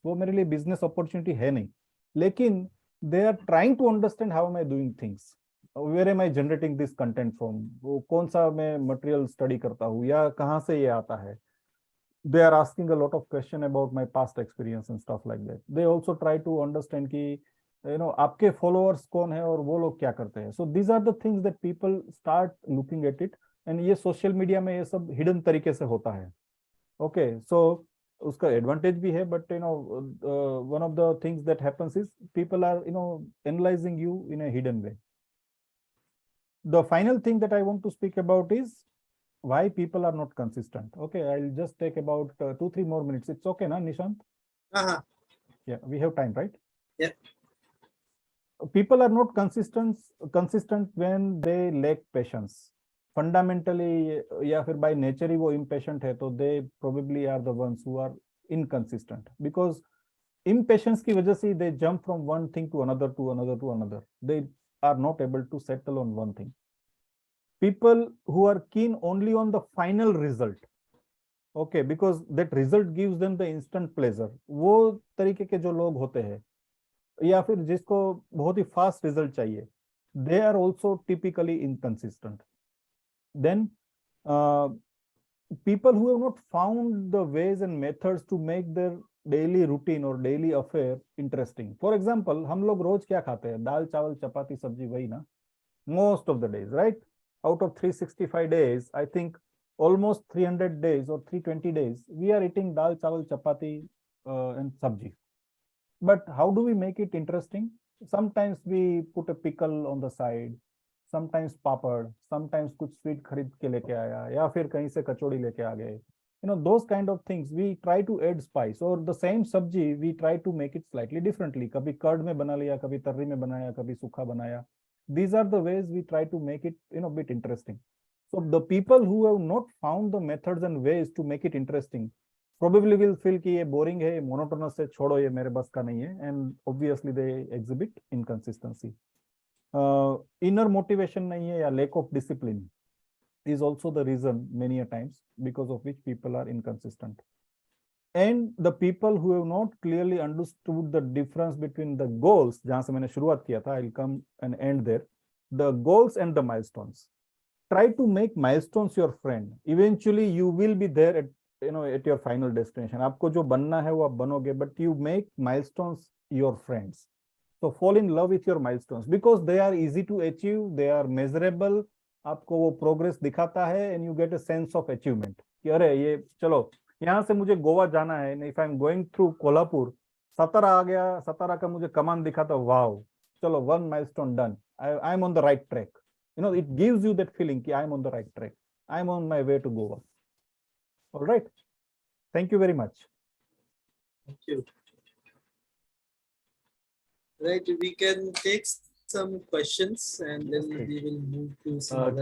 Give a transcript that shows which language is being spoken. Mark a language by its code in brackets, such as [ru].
[hi] वो मेरे लिए business opportunity है नहीं, लेकिन [en] they are trying to understand how am I doing things, where am I generating this content from, [hi] वो कौन सा मैं material study करता हूँ या कहाँ से ये आता है. [en] They are asking a lot of question about my past experience and stuff like that. They also try to understand [hi] कि आपके followers कौन है और वो लोग क्या करते हैं. [en] So these are the things that people start looking at it, and [hi] ये social media में ये सब hidden तरीके से होता है. [en] Okay, so [hi] उसका advantage भी है, [en] but one of the things that happens is people are analyzing you in a hidden way. The final thing that I want to speak about is why people are not consistent. Okay, I'll just take about 2-3 more minutes. It's okay, na Nishant? Yeah, we have time, right? Yeah. People are not consistent when they lack patience. Fundamentally, [hi] या फिर by nature ही वो impatient है, तो [en] they probably are the ones who are inconsistent, because [hi] impatience की वजह से [en] they jump from one thing to another to another to another. They are not able to settle on one thing. People who are keen only on the final result, okay, because that result gives them the instant pleasure. [hi] वो तरीके के जो लोग होते हैं या फिर जिसको बहुत ही फास्ट रिजल्ट चाहिए, [en] they are also typically inconsistent. Then people who have not found the ways and methods to make their daily routine or daily affair interesting. [hi] For example, हम लोग रोज क्या खाते हैं? दाल चावल चपाती सब्जी, वही ना, [en] most of the days, right? Out of 365 days, I think almost 300 days or 320 days we are eating dal chawal chapati and sabji. But how do we make it interesting? Sometimes we put a pickle on the side, sometimes papad, sometimes [hi] कुछ sweet खरीद के लेके आया, या फिर कहीं से कचौड़ी लेके आ गए. [en] Those kind of things we try to add spice, or the same sabji we try to make it slightly differently. [hi] कभी curd में बना लिया, कभी तर्री में बनाया, कभी सूखा बनाया. [en] These are the ways we try to make it bit interesting. So the people who have not found the methods and ways to make it interesting probably will feel कि [hi] ये boring है, monotonous है, छोड़ो ये मेरे बस का नहीं है, [en] and obviously they exhibit inconsistency. Inner motivation नहीं है या lack of discipline is also the reason many a times because of which people are inconsistent. And the people who have not clearly understood the difference between the goals, [hi] जहाँ से मैंने शुरुआत किया था, [en] I'll come and end there, the goals and the milestones. Try to make milestones your friend. Eventually you will be there at your final destination. [hi] आपको जो बनना है वो आप बनोगे, [en] but you make milestones your friends. So fall in love with your milestones because they are easy to achieve, they are measurable. [hi] आपको वो progress दिखाता है [en] and you get a sense of achievement. [hi] कि अरे ये चलो यहाँ से मुझे गोवा जाना है, [en] if I'm going through [hi] Kolhapur, सतारा आ गया, सतारा का मुझे कमान दिखा तो वाव, चलो [en] one milestone done, I'm on the right track. it gives you that feeling ki I'm on the right track, I'm on my way to Goa. All right, thank you very much. Thank you. Right, we can take some questions and then Okay. we will move to some other